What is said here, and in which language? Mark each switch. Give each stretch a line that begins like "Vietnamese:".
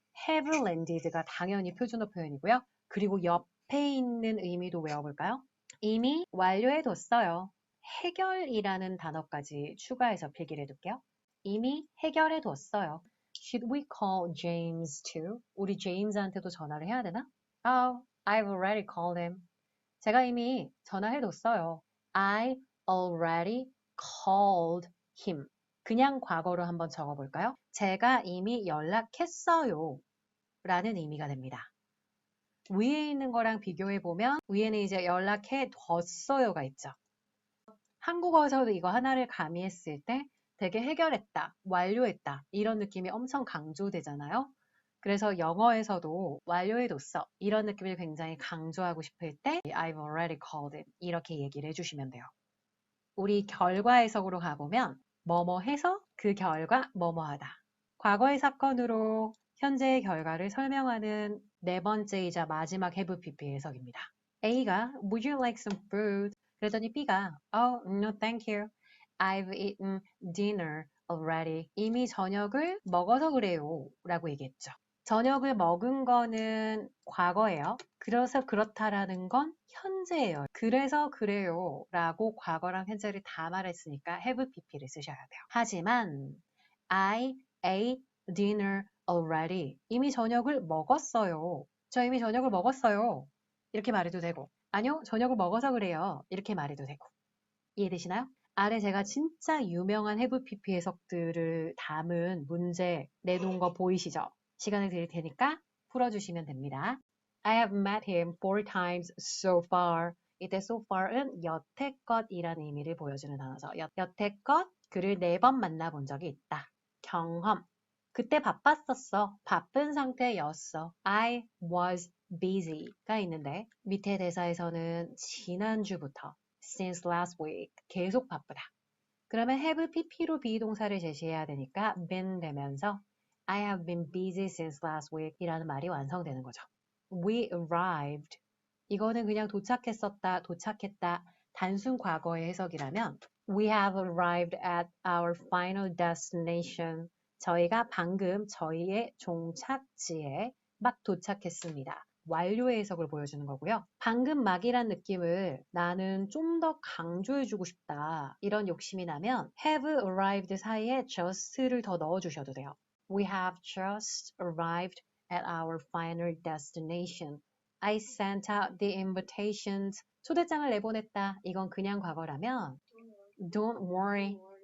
English: have landed
Korean: 가 당연히 표준어 표현이고요. 그리고 옆에 있는 의미도 외워볼까요? 이미 완료해뒀어요. 해결이라는 단어까지 추가해서 필기를 해둘게요. 이미 해결해뒀어요.
English: Should we call James too?
Korean: 우리 제임스한테도 전화를 해야 되나?
English: Oh, I've already called him.
Korean: 제가 이미 전화해뒀어요.
English: I already called him.
Korean: 그냥 과거로 한번 적어볼까요? 제가 이미 연락했어요. 라는 의미가 됩니다. 위에 있는 거랑 비교해보면 위에는 이제 연락해뒀어요가 있죠. 한국어에서도 이거 하나를 가미했을 때 되게 해결했다, 완료했다 이런 느낌이 엄청 강조되잖아요. 그래서 영어에서도 완료해뒀어 이런 느낌을 굉장히 강조하고 싶을 때
English: I've already called it
Korean: 이렇게 얘기를 해주시면 돼요. 우리 결과 해석으로 가보면 뭐뭐 해서 그 결과 뭐뭐 하다. 과거의 사건으로 현재의 결과를 설명하는 네 번째이자 마지막 have pp 해석입니다.
English: A가 Would you like some food?
Korean: 그랬더니
English: B가 Oh, no thank you. I've eaten dinner already.
Korean: 이미 저녁을 먹어서 그래요 라고 얘기했죠. 저녁을 먹은 거는 과거예요. 그래서 그렇다라는 건 현재예요. 그래서 그래요 라고 과거랑 현재를 다 말했으니까 have pp를 쓰셔야 돼요. 하지만
English: I ate dinner already.
Korean: 이미 저녁을 먹었어요. 저 이미 저녁을 먹었어요. 이렇게 말해도 되고, 아니요, 저녁을 먹어서 그래요. 이렇게 말해도 되고. 이해되시나요? 아래 제가 진짜 유명한 have pp 해석들을 담은 문제 내놓은 거 보이시죠? 시간을 드릴 테니까 풀어주시면 됩니다.
English: I have met him 4 times so far.
Korean: 이때 so far은 여태껏이라는 의미를 보여주는 단어죠. 여태껏 그를 4번 만나본 적이 있다. 경험. 그때 바빴었어. 바쁜 상태였어. I was busy가 있는데 밑에 대사에서는 지난주부터
English: since last week
Korean: 계속 바쁘다. 그러면 have pp로 비동사를 제시해야 되니까 been 되면서
English: I have been busy since last week
Korean: 이라는 말이 완성되는 거죠.
English: We arrived.
Korean: 이거는 그냥 도착했었다, 도착했다, 단순 과거의 해석이라면
English: We have arrived at our final destination.
Korean: 저희가 방금 저희의 종착지에 막 도착했습니다. 완료의 해석을 보여주는 거고요. 방금 막이란 느낌을 나는 좀 더 강조해주고 싶다. 이런 욕심이 나면 have arrived 사이에 just를 더 넣어주셔도 돼요.
English: We have just arrived at our final destination. I sent out the invitations.
Korean: 초대장을 내보냈다. 이건 그냥 과거라면
English: Don't worry.